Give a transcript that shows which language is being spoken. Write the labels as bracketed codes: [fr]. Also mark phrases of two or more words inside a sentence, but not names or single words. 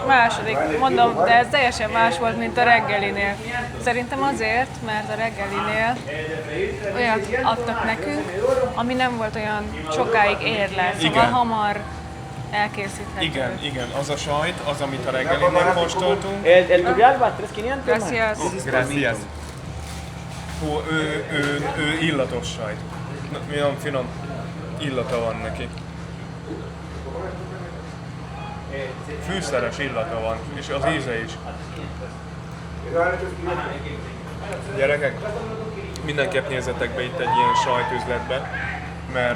[hu] Második, mondom, de ez teljesen más volt, mint a reggelinél. Szerintem azért, mert a reggelinél olyat adtak nekünk, ami nem volt olyan sokáig érlel, szóval Igen. hamar elkészíthető. Igen, az a sajt, az, amit a reggelinél kóstoltunk. [es] El Turrialba, 3500. Gracias. Gracias. [hu] Hú, ő illatos sajt. Nagyon finom illata van neki. Fűszeres illata van, és az íze is. Gyerekek, mindenképp nézzetek be itt egy ilyen sajtüzletbe, mert